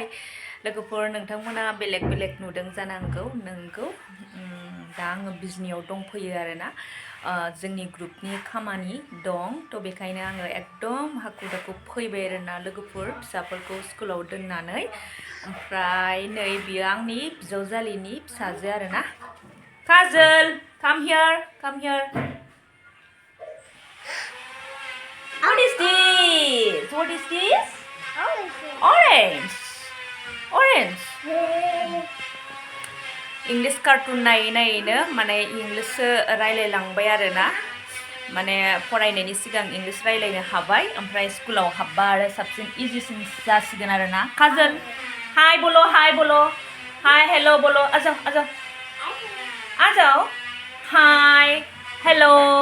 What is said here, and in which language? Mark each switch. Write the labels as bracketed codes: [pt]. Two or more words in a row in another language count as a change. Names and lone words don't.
[brx] लोगोफोर नोंथांमोना बेलेग बेलेग नुदों जानांगौ नोंगौ दा आङो बिजनियाव दंफैयो आरोना जोंनि ग्रुपनि खामानि दं थ' बेखायनो आङो एकदम हाखु दाखु फैबाय आरोना लोगोफोर फिसाफोरखौ स्कुलाव दोननानै ओमफ्राय नै बियो आंनि बिजावजालिनि फिसाजो आरोना काजल [en] come here What is this? What is this? Orange. [brx] इंलिश कार्टुन नायै नायैनो माने इंलिश रायलायलांबाय आरोना माने फरायनायनि सिगां इंलिश रायलायनो हाबाय ओमफ्राय स्कुलाव हाबबा आरो साबसिन इजिसिन जासिगोन आरोना काजल हाय बोलो [en] hi hello [brx] बोलो आजाओ [en] hi hello